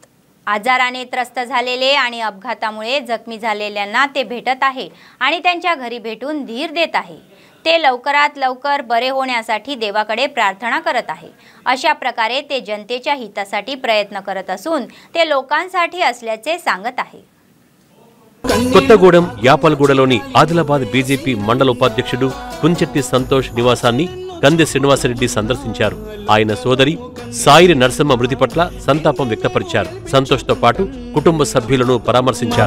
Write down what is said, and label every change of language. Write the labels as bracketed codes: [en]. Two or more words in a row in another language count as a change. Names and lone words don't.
[mr] आजाराने त्रस्त झालेले आणि अपघातामुळे जखमी झालेल्यांना ते भेटत आहे आणि त्यांच्या घरी भेटून धीर देत आहे। ते लवकरात लवकर बरे होण्यासाठी देवाकडे प्रार्थना करत आहे। अशा प्रकारे ते जनतेच्या हितासाठी प्रयत्न करत असून ते लोकांसाठी असल्याचे सांगत आहे। [te] కొత్తగూడెం యాపల్గూడలోని ఆదిలాబాద్ బీజేపీ మండల ఉపాధ్యక్షుడు కుంచెట్టి సంతోష్ నివాసాన్ని కంది శ్రీనివాసరెడ్డి సందర్శించారు। ఆయన సోదరి సాయిరి నరసమ్మ మృతి పట్ల సంతాపం వ్యక్తపరిచారు। సంతోష్ తో పాటు కుటుంబ సభ్యులను పరామర్శించారు।